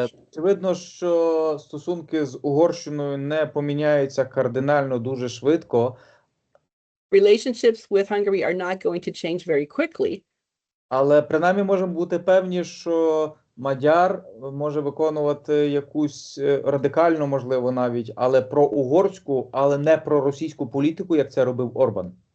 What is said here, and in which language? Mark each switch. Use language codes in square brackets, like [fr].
[uk] Очевидно, що стосунки з Угорщиною не поміняються кардинально дуже швидко, [en] Relationships with Hungary are not going to change very quickly. [uk] Але принаймні можемо бути певні, що мадяр може виконувати якусь радикальну, можливо, навіть, але проугорську, але не проросійську політику, як це робив Орбан.